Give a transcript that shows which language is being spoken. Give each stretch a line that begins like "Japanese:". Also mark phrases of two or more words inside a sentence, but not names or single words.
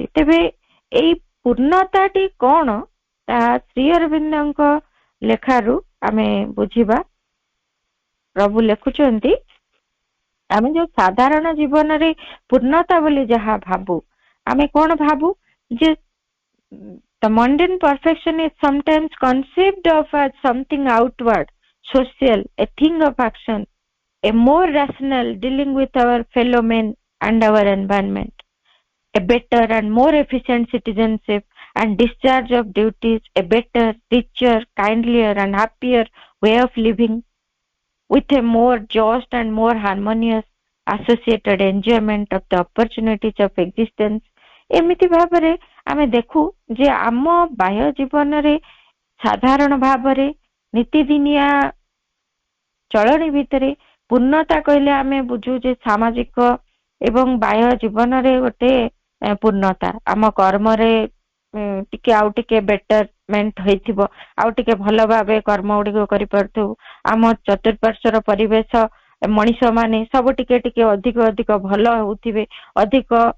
Odia: ତେବେ ଏଇ ପୂର୍ଣ୍ଣତାଟି କଣ, ତାହା ଶ୍ରୀ ଅରବିନ୍ଦଙ୍କ ଲେଖାରୁ ଆମେ ବୁଝିବା। ପ୍ରଭୁ ଲେଖୁଛନ୍ତି, ଆମେ ଯୋଉ ସାଧାରଣ ଜୀବନରେ ପୂର୍ଣ୍ଣତା ବୋଲି ଯାହା ଭାବୁ, ଆମେ କଣ ଭାବୁ ଯେ
English: the mundane perfection is sometimes conceived of as something outward, social, a thing of action, a more rational dealing with our fellow men and our environment, a better and more efficient citizenship and discharge of duties, a better, richer, kindlier and happier way of living with a more just and more harmonious associated enjoyment of the opportunities of existence।
Odia: ଏମିତି ଭାବରେ ଆମେ ଦେଖୁ ଯେ ଆମ ବାହ୍ୟ ଜୀବନରେ ସାଧାରଣ ଭାବରେ ନୀତିଦିନିଆ ଚଳଣି ଭିତରେ ପୂର୍ଣ୍ଣତା କହିଲେ ଆମେ ବୁଝୁ ଯେ ସାମାଜିକ ଏବଂ ବାହ୍ୟ ଜୀବନରେ ଗୋଟେ ପୂର୍ଣ୍ଣତା, ଆମ କର୍ମରେ ଟିକେ ଆଉ ଟିକେ ବେଟରମେଣ୍ଟ ହେଇଥିବ, ଆଉ ଟିକେ ଭଲ ଭାବେ କର୍ମ ଗୁଡିକ କରିପାରୁଥିବୁ, ଆମ ଚତୁଃପାର୍ଶ୍ୱର ପରିବେଶ ମଣିଷ ମାନେ ସବୁ ଟିକେ ଟିକେ ଅଧିକ ଅଧିକ ଭଲ ହଉଥିବେ, ଅଧିକ